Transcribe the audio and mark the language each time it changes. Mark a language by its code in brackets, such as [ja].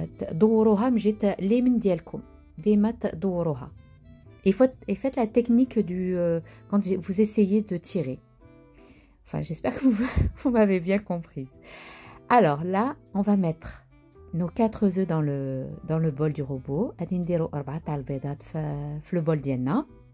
[ar] دوروها مجيت اليمين ديالكم. ديما دوروها. [fr] Et faites la technique du quand vous essayez de tirer. Enfin, j'espère que vous m'avez bien comprise. Alors là, on va mettre nos 4 œufs dans le bol du robot. [ar] غادي نديرو 4 تاع البيضات في البول ديالنا.